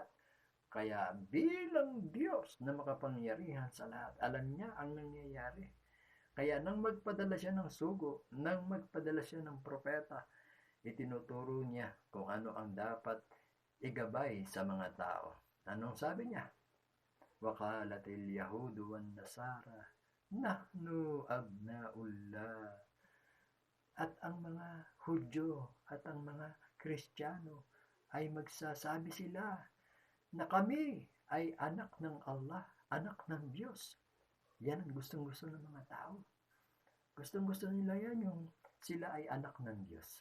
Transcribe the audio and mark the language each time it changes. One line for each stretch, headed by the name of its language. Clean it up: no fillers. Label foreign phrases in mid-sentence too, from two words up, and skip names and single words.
Filipino: Kaya bilang Diyos na makapangyarihan sa lahat, alam niya ang nangyayari. Kaya nang magpadala siya ng sugo, nang magpadala siya ng propeta, itinuturo niya kung ano ang dapat igabay sa mga tao. Anong sabi niya?
Arabic: وقالت اليهود والنصارى نحن أبناء الله.
Filipino: At ang mga Hudyo at ang mga Kristiyano ay magsasabi sila na kami ay anak ng Allah, anak ng Diyos. Yan ang gustong-gusto ng mga tao. Gustong-gusto nila yan, yung sila ay anak ng Diyos.